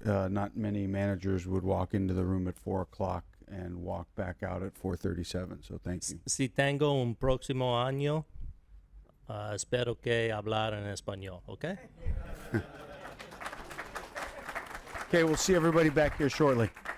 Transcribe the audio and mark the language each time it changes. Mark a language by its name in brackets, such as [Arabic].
[English] Not many managers would walk into the room at 4 o'clock and walk back out at 4:37. So thank you. [Spanish] Si tengo un próximo año, espero que hablar en español, ¿ok? [English] Okay, we'll see everybody back here shortly.